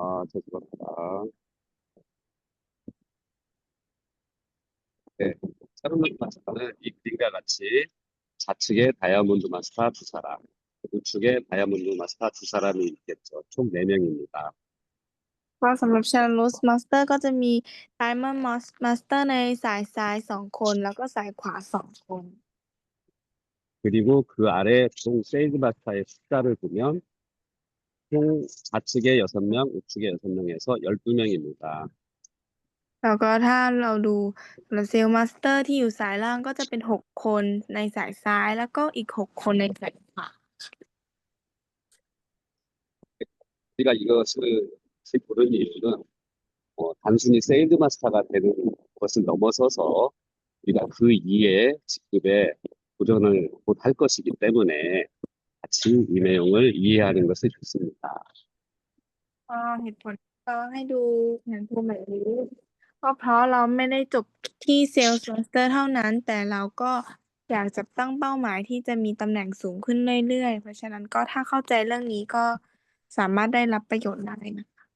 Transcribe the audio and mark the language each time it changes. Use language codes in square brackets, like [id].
[ko] 잘 들었다. 네, 차르노트 마스터는 이 그림과 같이 좌측에 다이아몬드 마스터 두 사람, 우측에 다이아몬드 마스터 두 사람이 있겠죠. 총 4명입니다. [th] ก็สำหรับ Channel Master ก็จะมี Diamond Master ในสายซ้าย2 คนแล้วก็สายขวา2 คน [ko] 그리고 그 아래 총 세일즈 마스터의 숫자를 보면 총 좌측에 6명, 우측에 6명에서 12명입니다. [th] แล้วก็ถ้าเราดูสำหรับ Sales Master ที่อยู่สายล่างก็จะเป็น6 คนในสายซ้ายแล้วก็อีก6 คนในสายขวา [ko] 우리가 이것을 고른 이유는 단순히 세일즈 마스터가 되는 것을 넘어서서 우리가 그 이외의 직급에 도전을 곧 할 것이기 때문에 같이 이 내용을 이해하는 것이 좋습니다. [th] ก็เหตุผลก็ให้ดูแผนภูมิแบบนี้ก็เพราะเราไม่ได้จบที่ Sales Master เท่านั้น แต่เราก็อยากจะตั้งเป้าหมายที่จะมีตำแหน่งสูงขึ้นเรื่อยๆ เพราะฉะนั้นก็ถ้าเข้าใจเรื่องนี้ก็สามารถได้รับประโยชน์ได้นะ